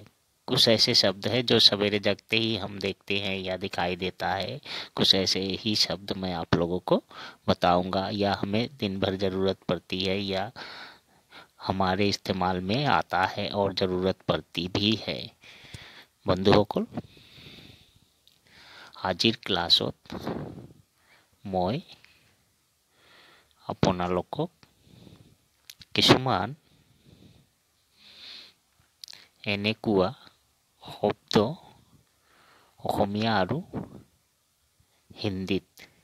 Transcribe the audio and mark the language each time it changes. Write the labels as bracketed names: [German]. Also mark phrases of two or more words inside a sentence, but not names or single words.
[Hindi] कुछ ऐसे शब्द है जो सवेरे जगते ही हम देखते हैं या दिखाई देता है। कुछ ऐसे ही शब्द मैं आप लोगों को बताऊंगा या हमें दिन भर ज़रूरत पड़ती है या हमारे इस्तेमाल में आता है और ज़रूरत पड़ती भी है। [Assamese] बंधुসকল, আজিৰ ক্লাছত মই আপোনালোকক কিছুমান এনেকুৱা শব্দ অসমীয়া আৰু হিন্দীত